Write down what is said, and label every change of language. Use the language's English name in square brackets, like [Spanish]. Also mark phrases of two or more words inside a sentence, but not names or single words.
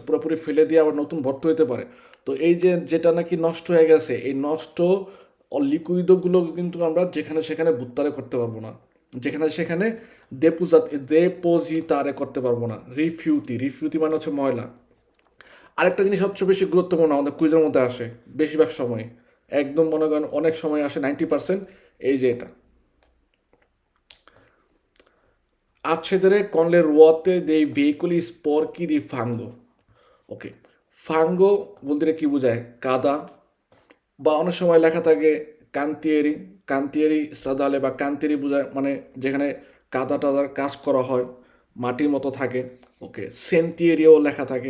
[Bangla] পুরোপুরি ফেলে দিয়ে আবার নতুন ভর্তি হইতে পারে। তো এই যে যেটা নাকি নষ্ট হয়ে গেছে, এই নষ্ট লিকুইডগুলো কিন্তু আমরা যেখানে সেখানে বুত্তারে করতে পারবো না, যেখানে সেখানে দেপোজিতারে করতে পারবো না। রিফিউতি মানে হচ্ছে ময়লা। আরেকটা জিনিস সবচেয়ে বেশি গুরুত্বপূর্ণ আমাদের কুইজের মধ্যে আসে বেশিরভাগ সময়, একদম মনে করেন অনেক সময় আসে 90%, এই যে এটা [Italian] accedere con le ruote dei veicoli sporchi di fango। [Bangla] ওকে, ফাঙ্গো বলতে কি বোঝায়? কাদা, বা অনেক সময় লেখা থাকে কান্তিয়েরি, [Italian] cantieri stradali, [Bangla] বা কান্তিয়েরি বোঝায় মানে যেখানে কাদা টাদার কাজ করা হয়, মাটির মতো থাকে। ওকে, সেন্টিয়েরিও লেখা থাকে।